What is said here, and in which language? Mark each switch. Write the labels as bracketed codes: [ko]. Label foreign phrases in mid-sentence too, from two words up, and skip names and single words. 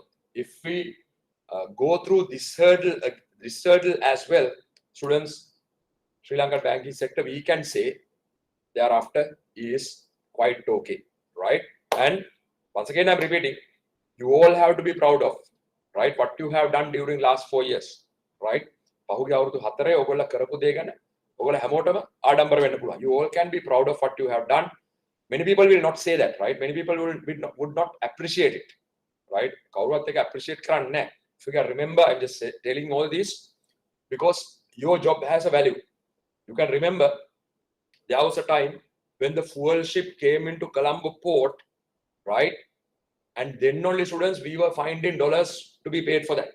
[en] If we go through this hurdle as well, students, Sri Lankan banking sector, we can say thereafter is quite okay, right? And once again, I'm repeating, you all have to be proud of, right, what you have done during last 4 years, right? [si] පහුගිය අවුරුදු 4 ඔයගොල්ලෝ කරපු දේ ගැන ඔයගොල්ලෝ හැමෝටම ආඩම්බර වෙන්න පුළුවන්. [en] You all can be proud of what you have done. Many people will not say that, right? Many people would not appreciate it, right? [si] කවුරුත් එක appreciate කරන්නේ නැහැ. [en] If you can remember, I'm just telling all this because your job has a value. You can remember there was a time when the fuel ship came into Colombo port, right? And then only, students, we were fined in dollars to be paid for that.